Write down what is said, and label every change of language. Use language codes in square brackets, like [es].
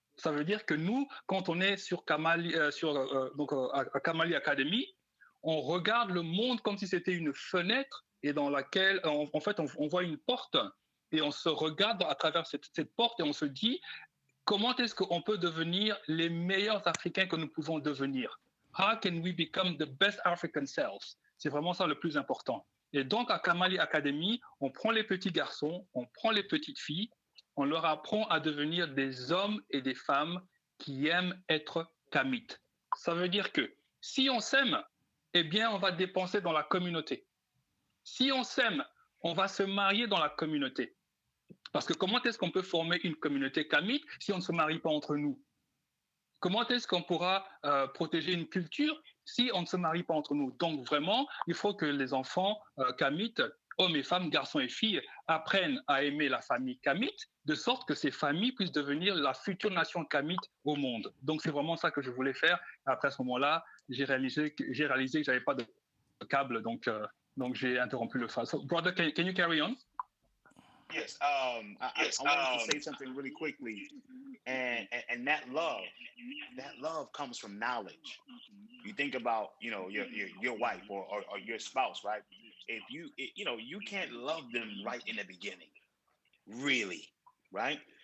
[fr] Ça veut dire que nous, quand on est sur Kamali, à Kamali Academy, on regarde le monde comme si c'était une fenêtre et dans laquelle, en fait, on voit une porte et on se regarde à travers cette porte et on se dit comment est-ce qu'on peut devenir les meilleurs Africains que nous pouvons devenir? [en] How can we become the best African selves? [fr] C'est vraiment ça le plus important. Et donc, à Kamali Academy, on prend les petits garçons, on prend les petites filles, on leur apprend à devenir des hommes et des femmes qui aiment être kamites. Ça veut dire que si on s'aime, eh bien, on va dépenser dans la communauté. Si on s'aime, on va se marier dans la communauté. Parce que comment est-ce qu'on peut former une communauté kamite si on ne se marie pas entre nous? Comment est-ce qu'on pourra protéger une culture si on ne se marie pas entre nous? Donc vraiment, il faut que les enfants kamites, hommes et femmes, garçons et filles, apprennent à aimer la famille kamite, de sorte que ces familles puissent devenir la future nation kamite au monde. Donc c'est vraiment ça que je voulais faire. Après à ce moment-là, j'ai réalisé que j'avais pas de câble, donc j'ai interrompu le phase. [en] So, brother, can you carry on? Yes. I wanted to say something really quickly, and that love comes from knowledge. You think about, your wife or your spouse, right? If you can't love them right in the beginning, really, right?